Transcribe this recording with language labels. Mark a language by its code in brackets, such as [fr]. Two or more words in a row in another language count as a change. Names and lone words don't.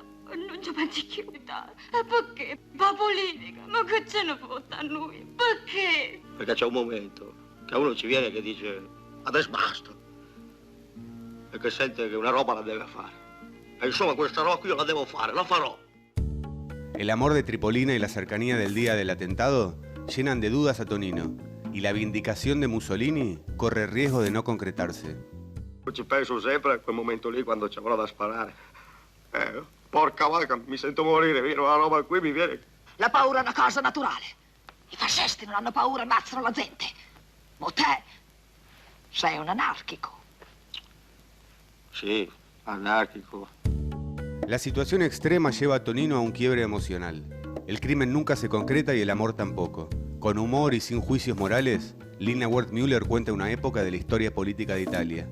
[it] E non ci pensi più. E perché? La politica, ma che ce ne fotte a noi? Perché? Perché c'è un momento che uno ci viene che dice adesso basta. E che sente che una roba la deve fare. E insomma questa roba io la devo fare, la farò. [es] El amor de Tripolina y la cercanía del día del atentado llenan de dudas a Tonino, y la vindicación de Mussolini corre riesgo de no concretarse. [it] Ci penso sempre a quel momento lì quando ci avrò da sparare. Porca vacca, mi sento morire, vero? La roba qui mi viene. La paura è una cosa naturale. I fascisti non hanno paura, ammazzano la gente. Ma te sei un anarchico. Sí, anárquico. [es] La situación extrema lleva a Tonino a un quiebre emocional. El crimen nunca se concreta y el amor tampoco. Con humor y sin juicios morales, Lina Wertmüller cuenta una época de la historia política de Italia.